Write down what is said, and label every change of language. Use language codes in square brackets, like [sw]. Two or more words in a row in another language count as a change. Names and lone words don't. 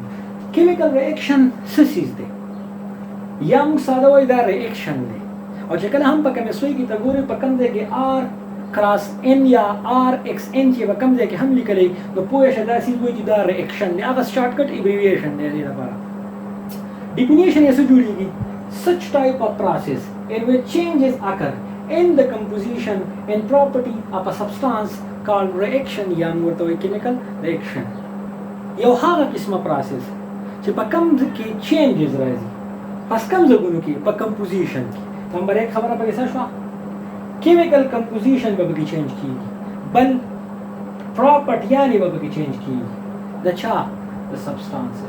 [en] chemical reaction [ps] څه چیز دی یا موږ ساده وایي دا ریاکشن دی. او چې کله هم په کیمستري کې ته ګورې په کوم ځای کې [en] r cross n [ps] یا [en] r x n [ps] چې په کوم ځای کې هم لیکلی نو پوه شه دا سیز وایي چې دا ریاکشن دی. هغه [en] short cut abbreviation [ps] دی دې لپاره. ډیفینیشن یې څه جوړېږي [en] such type of process in which changes occur in the composition and property of a substance called reaction [ps] یا موږ ورته وایي [en] chemical reaction. [ps] یو هغه قسمه پروسس چې په کوم ځای کې چینجز راځي پس کوم ځایونو کې په کمپوزیشن کې. نمبر 1 خبره پکې څه شوه [en] chemical composition [ps] به پکې چینج کیږي بل پراپرټیانې به پکې چینج کیږي د چا د سبستانسز.